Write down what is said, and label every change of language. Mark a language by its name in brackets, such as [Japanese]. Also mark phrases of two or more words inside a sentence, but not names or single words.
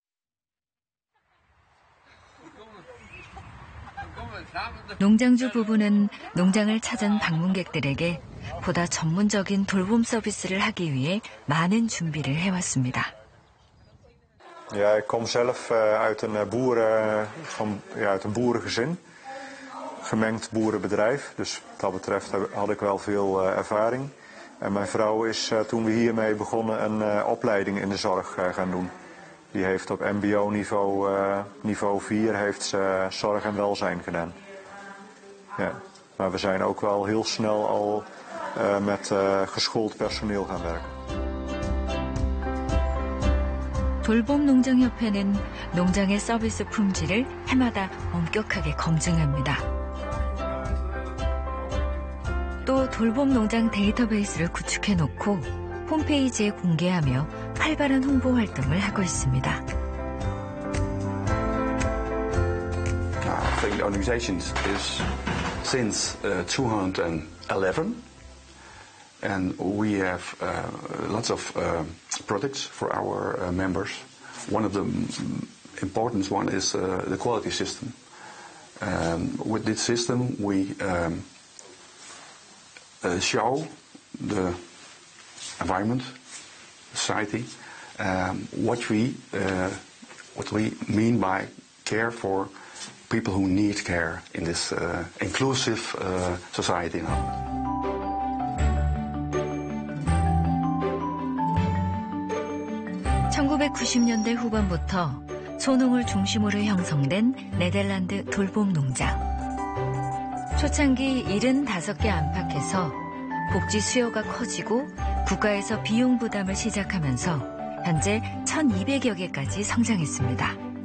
[Korean] 농장주 부부는 농장을 찾은 방문객들에게 보다 전문적인 돌봄 서비스를 하기 위해 많은 준비를 해왔습니다. [Dutch] Ja, ik kom zelf uit een boerengezin, gemengd boerenbedrijf. Dus wat dat betreft had ik wel veel ervaring. En mijn vrouw is toen we hiermee begonnen een opleiding in de zorg gaan doen. Die heeft op mbo-niveau, niveau 4, heeft ze zorg en welzijn gedaan. Ja, maar we zijn ook wel heel snel al met geschoold personeel gaan werken. [Korean] 돌봄농장협회는 농장의 서비스 품질을 해마다 엄격하게 검증합니다. 또 돌봄농장 데이터베이스를 구축해놓고 홈페이지에 공개하며 활발한 홍보 활동을 하고 있습니다. [English] I think the organization is since 2011, and we have lots of products for our members. One of the important one is the quality system. With this system, we show the environment, society, what we mean by care for people who need care in this inclusive society now. [Korean] (1990년대) 후반부터 소농을 중심으로 형성된 네덜란드 돌봄 농장. 초창기 75개 안팎에서 복지 수요가 커지고 국가에서 비용 부담을 시작하면서 현재 1,200여 개까지 성장했습니다.